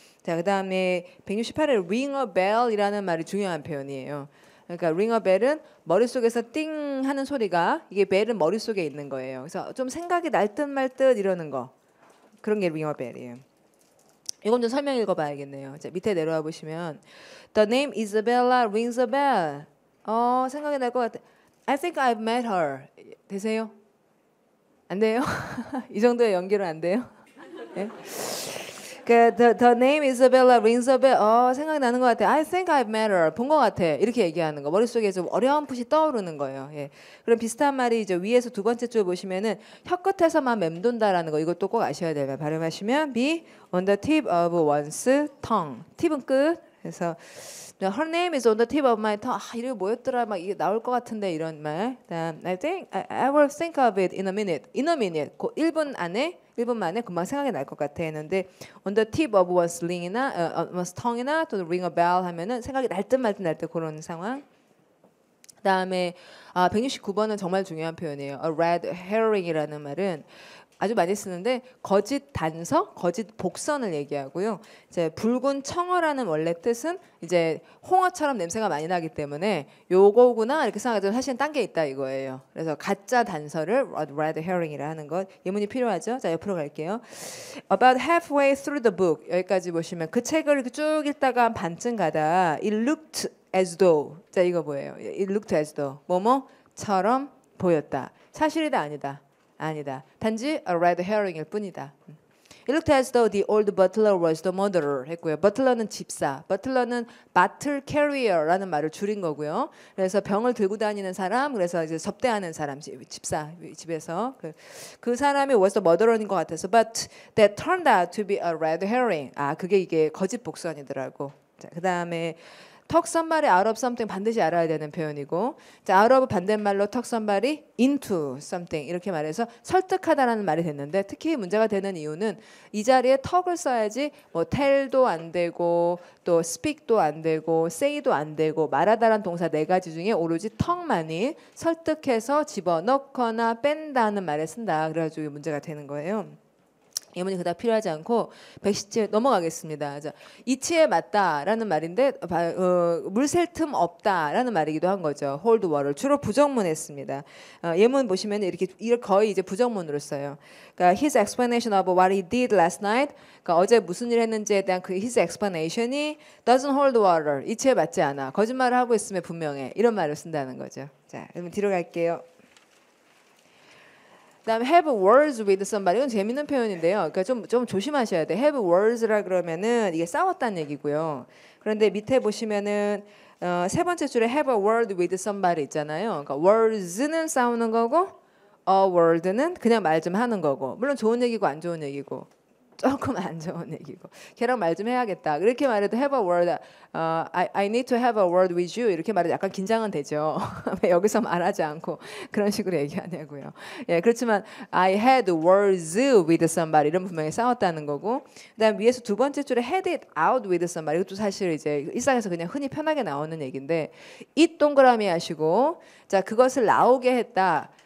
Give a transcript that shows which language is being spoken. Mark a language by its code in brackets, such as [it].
[ko] 자, 그다음에 168에 ring a bell이라는 말이 중요한 표현이에요. 그러니까 ring a bell은 머릿속에서 띵 하는 소리가 이게 벨은 머릿속에 있는 거예요. 그래서 좀 생각이 날 듯 말 듯 이러는 거. 그런 게 ring a bell이에요. 이건 좀 설명 읽어봐야겠네요. 자, 밑에 내려와 보시면 [en] The name Isabella rings a bell. [ko] 생각이 날 것 같아. [en] I think I've met her. [ko] 되세요? 안 돼요? 이 정도의 연기로 안 돼요? [en] 네? the name Isabella rings a bell. [ko] 생각이 나는 것 같아. [en] I think I've met her. [ko] 본 것 같아. 이렇게 얘기하는 거. 머릿속에 좀 어렴풋이 떠오르는 거예요. 예. 그럼 비슷한 말이 이제 위에서 두 번째 줄 보시면은 혀끝에서만 맴돈다라는 거. 이것도 꼭 아셔야 돼요. 발음하시면 [en] be on the tip of one's tongue. [ko] 팁은 끝. 그래서 [en] her name is on the tip of my tongue. [ko] 이름이 뭐였더라? 막 이게 나올 것 같은데 이런 말. [en] 그다음 I think I will think of it in a minute. In a minute. [ko] 그 1분 안에 1분 만에 금방 생각이 날 것 같아 했는데 on the tip of one's tongue이나 또 ring a bell 하면은 생각이 날 듯 말 듯 날 듯 그런 상황. 그다음에 169번은 정말 중요한 표현이에요. A red herring이라는 말은 아주 많이 쓰는데 거짓 단서, 거짓 복선을 얘기하고요. 이제 붉은 청어라는 원래 뜻은 이제 홍어처럼 냄새가 많이 나기 때문에 요거구나 이렇게 생각하지만 사실은 딴 게 있다 이거예요. 그래서 가짜 단서를 red herring이라 하는 것. 예문이 필요하죠. 자, 옆으로 갈게요. [en] About halfway through the book [ko] 여기까지 보시면 그 책을 쭉 읽다가 반쯤 가다 [en] it looked as though [ko] 자 이거 뭐예요? [en] It looked as though [ko] 뭐뭐처럼 보였다. 사실이다 아니다. 아니다. 단지 a red herring일 뿐이다. [en] It looked as though the old butler was the murderer 했고요. [ko] butler는 집사. butler는 battle carrier라는 말을 줄인 거고요. 그래서 병을 들고 다니는 사람, 그래서 이제 접대하는 사람, 집사 집에서 그 사람이 was the murderer인 것 같아서, [en] but that turned out to be a red herring. [ko] 그게 이게 거짓 복선이더라고. 자, 그 다음에 talk somebody out of something 반드시 알아야 되는 표현이고, 자, out of 반대말로 talk somebody into something 이렇게 말해서 설득하다라는 말이 됐는데 특히 문제가 되는 이유는 이 자리에 talk을 써야지 뭐 tell도 안 되고 또 speak도 안 되고 say도 안 되고 말하다란 동사 네 가지 중에 오로지 talk만이 설득해서 집어넣거나 뺀다는 말에 쓴다. 그래가지고 문제가 되는 거예요. 예문이 그다음 필요하지 않고 110째 넘어가겠습니다. 자, 이치에 맞다라는 말인데 물 셀 틈 없다라는 말이기도 한 거죠. hold water 주로 부정문에 씁니다. 예문 보시면 이렇게 거의 이제 부정문으로 써요. 그러니까 [en] his explanation of what he did last night, [ko] 그러니까 어제 무슨 일 했는지에 대한 그 his explanation이 [en] doesn't hold water [ko] 이치에 맞지 않아. 거짓말을 하고 있으면 분명해. 이런 말을 쓴다는 거죠. 자, 그러면 뒤로 갈게요. 그다음에 have words with somebody 이건 재밌는 표현인데요. 그러니까 좀 조심하셔야 돼. have words라 그러면은 이게 싸웠다는 얘기고요. 그런데 밑에 보시면은 세 번째 줄에 have a word with somebody 있잖아요. 그러니까 words는 싸우는 거고 a word는 그냥 말 좀 하는 거고. 물론 좋은 얘기고 안 좋은 얘기고. 조금 안 좋은 얘기고 걔랑 말 좀 해야겠다. 그렇게 말해도 [en] have a word, I need to have a word with you [ko] 이렇게 말해도 약간 긴장은 되죠. 왜 여기서 말하지 않고 그런 식으로 얘기하냐고요. 예, 그렇지만 [en] I had words with somebody [ko] 이런 분명히 싸웠다는 거고, 그다음 위에서 두 번째 줄에 had it out with somebody 이것도 사실 이제 일상에서 그냥 흔히 편하게 나오는 얘기인데 it 동그라미 하시고 자 그것을 나오게 했다.